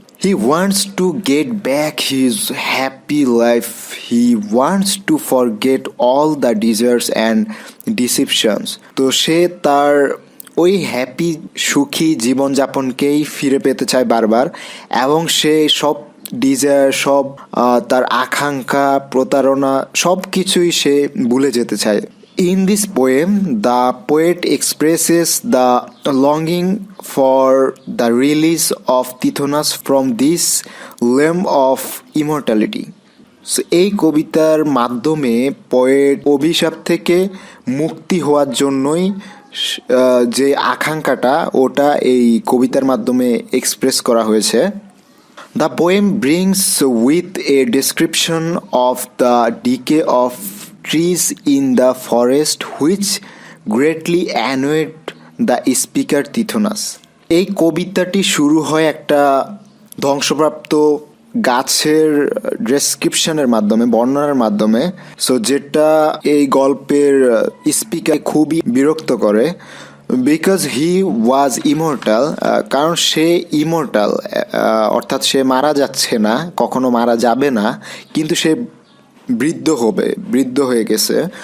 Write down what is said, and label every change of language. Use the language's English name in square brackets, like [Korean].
[English] He wants to get back his happy life, he wants to forget all the deserts and deceptions. [Bangla] তো সে তার ওই happy সুখী জীবনযাপনকেই ফিরে পেতে চায় বারবার, এবং সে সব ডিজায়ার, সব তার আকাঙ্ক্ষা, প্রতারণা সব কিছুই সে ভুলে যেতে চায়। [English] In this poem, the poet expresses the longing for the release of Tithonus from this realm of immortality. [Bangla] So, এই কবিতার মাধ্যমে পোয়েট অভিশাপ থেকে মুক্তি হওয়ার জন্যই যে আকাঙ্ক্ষাটা ওটা এই কবিতার মাধ্যমে এক্সপ্রেস করা হয়েছে। [English] The poem brings with a description of the decay of trees in the forest which greatly annoyed the speaker Tithonus. [Bangla] এই কবিতাটি শুরু হয় একটা ধ্বংসপ্রাপ্ত গাছের ডেসক্রিপশনের মাধ্যমে, বর্ণনার মাধ্যমে। সো যেটা এই গল্পের স্পিকার খুবই বিরক্ত করে। [English] because he was immortal, [Bangla] কারণ সে ইমর্টাল, অর্থাৎ সে মারা যাচ্ছে না, কখনো মারা যাবে না, কিন্তু সে বৃদ্ধ হয়ে গেছে।